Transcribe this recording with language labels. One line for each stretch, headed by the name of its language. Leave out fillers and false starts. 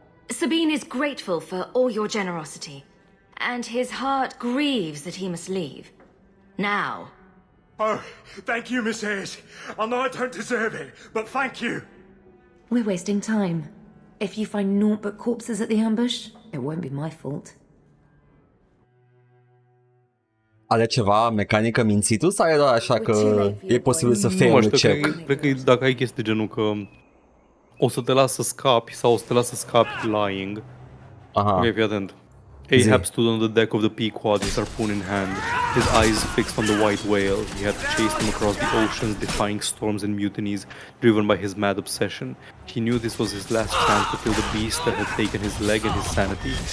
English: Sabine is grateful for all your generosity, and his heart grieves that he must leave. Now. Oh, thank you, Miss Hayes. I know I don't deserve it, but thank you. We're wasting time. If you find naught but corpses at the ambush, it won't be my fault.
Romanian: Are ceva mecanică mințitul sau e doar așa că e posibil să
English: fail the check?
Romanian: Cred că dacă ai chestii genul că o să te las să scapi sau o să te las să scapi lying. Aha. Ok, fii atent.
English: Ahab stood on the deck of the Pequod, his harpoon in hand, his eyes fixed on the white whale. He had chased him across the oceans, defying storms and mutinies, driven by his mad obsession. He knew this was his last chance to kill the beast that had taken his leg and his sanity.